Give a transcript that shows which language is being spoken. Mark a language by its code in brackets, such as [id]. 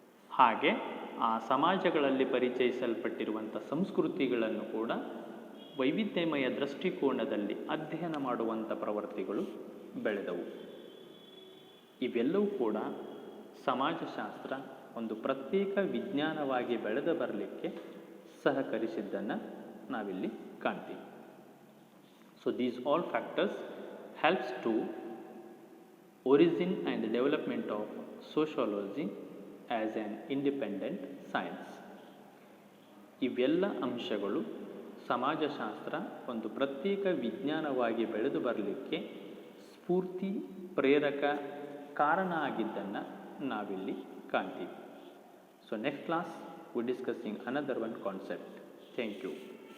[kn] ಹಾಗೆ ಆ ಸಮಾಜಗಳಲ್ಲಿ ಪರಿಚಯಿಸಲ್ಪಟ್ಟಿರುವಂಥ ಸಂಸ್ಕೃತಿಗಳನ್ನು ಕೂಡ ವೈವಿಧ್ಯಮಯ ದೃಷ್ಟಿಕೋನದಲ್ಲಿ ಅಧ್ಯಯನ ಮಾಡುವಂಥ ಪ್ರವೃತ್ತಿಗಳು ಬೆಳೆದವು. ಇವೆಲ್ಲವೂ ಕೂಡ ಸಮಾಜಶಾಸ್ತ್ರ ಒಂದು ಪ್ರತ್ಯೇಕ ವಿಜ್ಞಾನವಾಗಿ ಬೆಳೆದು ಬರಲಿಕ್ಕೆ ಸಹಕರಿಸಿದ್ದನ್ನು ನಾವಿಲ್ಲಿ ಕಾಣ್ತೀವಿ. [en] So these all factors helps to origin and development of sociology as an independent science. [kn] ಇವೆಲ್ಲ ಅಂಶಗಳು ಸಮಾಜಶಾಸ್ತ್ರ ಒಂದು ಪ್ರತ್ಯೇಕ ವಿಜ್ಞಾನವಾಗಿ ಬೆಳೆದು ಬರಲಿಕ್ಕೆ ಸ್ಫೂರ್ತಿ, ಪ್ರೇರಕ, ಕಾರಣ ಆಗಿದ್ದನ್ನು ನಾವಿಲ್ಲಿ ಕಾಣ್ತೀವಿ. [en] So next class we discussing another one concept. Thank you.